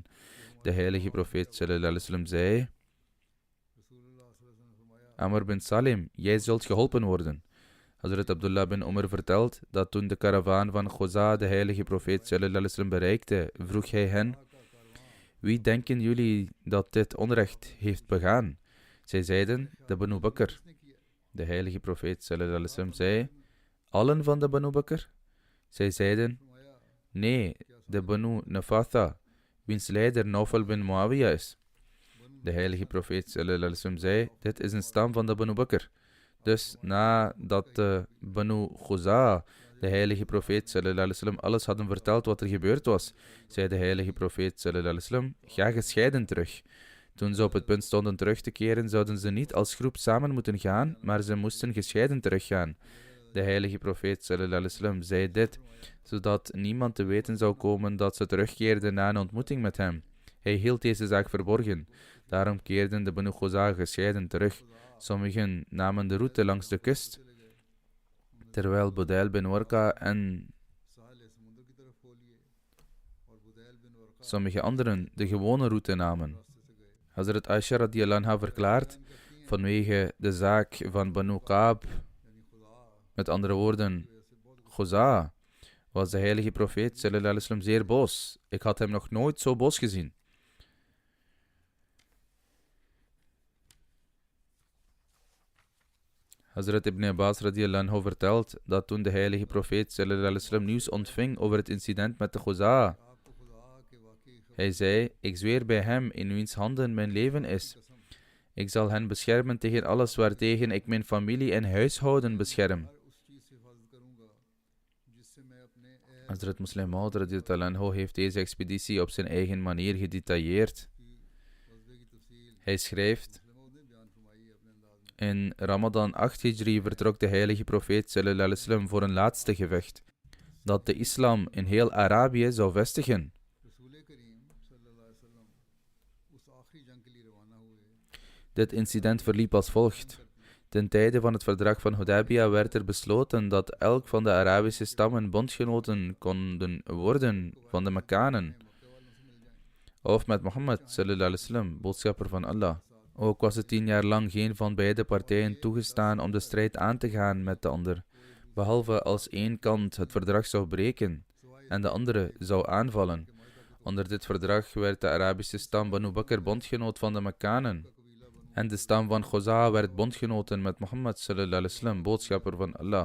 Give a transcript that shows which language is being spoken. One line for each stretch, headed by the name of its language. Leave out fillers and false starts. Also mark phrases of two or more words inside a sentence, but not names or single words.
Dutch: De heilige profeet
Arabic: صلى الله عليه وسلم
Dutch: zei: Amr bin Salim, jij zult geholpen worden. Hazrat Abdullah bin Umar vertelt dat toen de karavaan van Khuza de heilige profeet
Arabic: صلى الله عليه وسلم
Dutch: bereikte, vroeg hij hen: wie denken jullie dat dit onrecht heeft begaan? Zij zeiden: de Banu Bakr. De heilige profeet
Arabic: صلى الله عليه وسلم
Dutch: zei: allen van de Banu Bakr? Zij zeiden: nee, de Banu Nafatha, wiens leider Nawfal bin Muawiyah is. De heilige profeet
Arabic: صلى الله عليه وسلم
Dutch: zei: dit is een stam van de Banu Bakr. Dus nadat de Banu Khuza de heilige profeet
Arabic: صلى الله عليه وسلم
Dutch: alles hadden verteld wat er gebeurd was, zei de heilige profeet
Arabic: صلى الله عليه وسلم:
Dutch: ga gescheiden terug. Toen ze op het punt stonden terug te keren, zouden ze niet als groep samen moeten gaan, maar ze moesten gescheiden teruggaan. De heilige profeet
Arabic: صلى الله عليه وسلم
Dutch: zei dit, zodat niemand te weten zou komen dat ze terugkeerden na een ontmoeting met hem. Hij hield deze zaak verborgen. Daarom keerden de Banu Khuza gescheiden terug. Sommigen namen de route langs de kust, terwijl Budail bin Warqa en sommige anderen de gewone route namen. Hazrat Aisha
Arabic: رضي الله عنها
Dutch: verklaart, vanwege de zaak van Banu Kaab, met andere woorden, Khuza, was de heilige profeet
Arabic: صلى الله عليه وسلم
Dutch: zeer boos. Ik had hem nog nooit zo boos gezien. Hazrat ibn Abbas
Arabic: رضي الله عنه
Dutch: vertelt dat toen de heilige profeet
Arabic: صلى الله عليه وسلم
Dutch: nieuws ontving over het incident met de Khuza, hij zei: ik zweer bij hem in wiens handen mijn leven is. Ik zal hen beschermen tegen alles waartegen ik mijn familie en huishouden bescherm. Hazrat Muslim Maud
Arabic: رضي الله عنه
Dutch: heeft deze expeditie op zijn eigen manier gedetailleerd. Hij schrijft: in Ramadan 8 Hijri vertrok de heilige profeet
Arabic: صلى الله عليه وسلم
Dutch: voor een laatste gevecht, dat de islam in heel Arabië zou vestigen. Dit incident verliep als volgt. Ten tijde van het verdrag van Hudaybiyah werd er besloten dat elk van de Arabische stammen bondgenoten konden worden van de Mekkanen, of met Mohammed
Arabic: صلى الله عليه وسلم,
Dutch: boodschapper van Allah. Ook was het 10 jaar lang geen van beide partijen toegestaan om de strijd aan te gaan met de ander, behalve als één kant het verdrag zou breken en de andere zou aanvallen. Onder dit verdrag werd de Arabische stam Banu Bakr bondgenoot van de Mekkanen, en de stam van Khuza werd bondgenoten met Mohammed
Arabic: صلى الله عليه وسلم,
Dutch: boodschapper van Allah.